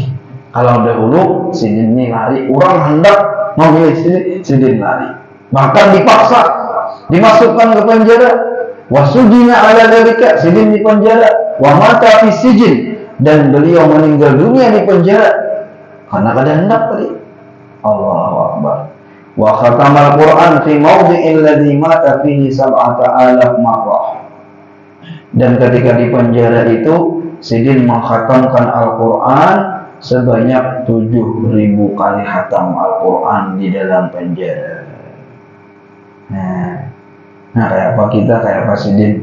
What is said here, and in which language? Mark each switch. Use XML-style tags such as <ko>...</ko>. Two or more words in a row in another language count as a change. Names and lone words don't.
<bjn>Kalau dahulu sidin ini lari, orang hendak memilih sidin lari, bahkan dipaksa dimasukkan ke penjara.</bjn> <ar>وسجن على ذلك,</ar> <bjn>sidin di penjara.</bjn> <ar>ومات في سجن,</ar> <bjn>dan beliau meninggal dunia di penjara karena kada hendak tadi.</bjn> <ar>الله أكبر. وختم القرآن في موضع الذي مات فيه 7,000 مرة.</ar> <bjn>Dan ketika di penjara itu sidin mengkhatamkan Al-Quran sebanyak 7.000 kali khatam Al-Quran di dalam penjara. Nah, kayak apa kita, kayak apa sidin.</bjn>